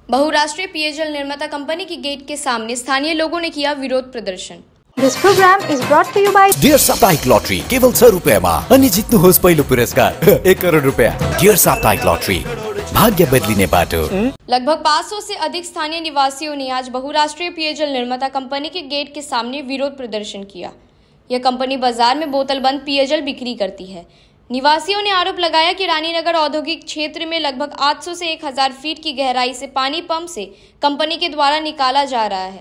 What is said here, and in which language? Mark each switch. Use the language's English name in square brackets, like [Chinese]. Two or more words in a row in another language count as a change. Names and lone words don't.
[Hindi] बहुराष्ट्रीय पेयजल निर्माता कंपनी की गेट के सामने स्थानीय लोगों ने किया विरोध प्रदर्शन। [English] This program is brought to you by [Nepali] डियर साप्ताहिक लॉटरी केवल 100 रुपैयाँमा अनि जित्नुहोस् पहिलो पुरस्कार 1 करोड रुपैयाँ। डियर साप्ताहिक लॉटरी भाग्य बदलिने बाटो। [Hindi] लगभग 500 से अधिक स्थानीय निवासियों ने आज बहुराष्ट्रीय पेयजल निर्माता कंपनी के गेट के सामने विरोध प्रदर्शन किया। यह कंपनी बाजार में बोतलबंद पेयजल बिक्री करती है। निवासियों ने आरोप लगाया कि रानीनगर औद्योगिक क्षेत्र में लगभग 800 से 1000 फीट की गहराई से पानी पंप से कंपनी के द्वारा निकाला जा रहा है।